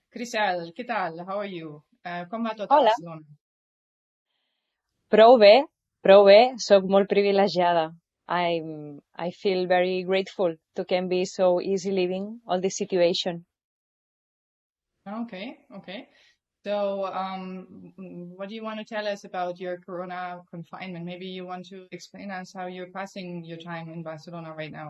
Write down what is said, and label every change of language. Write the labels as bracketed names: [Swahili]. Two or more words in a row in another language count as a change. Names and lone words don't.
[English] Crisel, [Spanish] ¿qué tal? [English] How are you? [Catalan] Com va tot a Hola, Barcelona? prou bé, prou bé, sóc molt privilegiada. [English] I feel very grateful to can be so easy living all this situation. Okay, okay. So, what do you want to tell us about your Corona confinement? Maybe you want to explain us how you're passing your time in Barcelona right now.